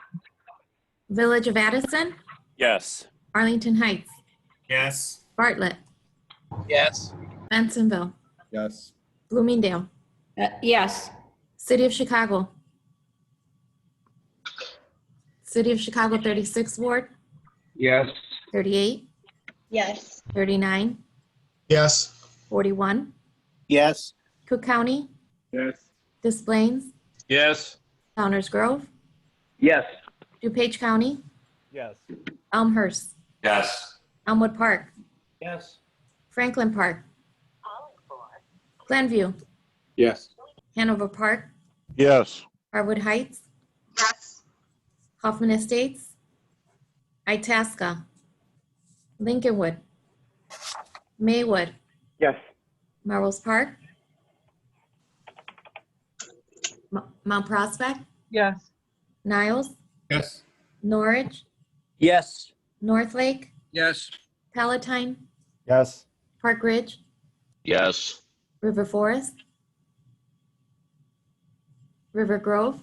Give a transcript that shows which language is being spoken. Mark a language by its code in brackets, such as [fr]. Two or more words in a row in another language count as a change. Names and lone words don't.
[en] Village of Addison, Yes. Arlington Heights, Yes. Bartlett, Yes. Bensonville, Yes. Bloomingdale, Yes. City of Chicago, City of Chicago 36th Ward, Yes. 38, Yes. 39, Yes. 41, yes, Cook County, Yes. Des Plaines, Yes. Downers Grove, Yes. DuPage County, Yes. Elmhurst, Yes. Elmwood Park, Yes. Franklin Park, Glenview, Yes. Hanover Park, Yes. Harwood Heights, Hoffman Estates, Itasca, Lincolnwood, Maywood, Yes. Melrose Park, Mount Prospect, Yes. Niles, Yes. Norwich, Yes. North Lake, Yes. Palatine, Yes. Park Ridge, Yes. River Forest, River Grove,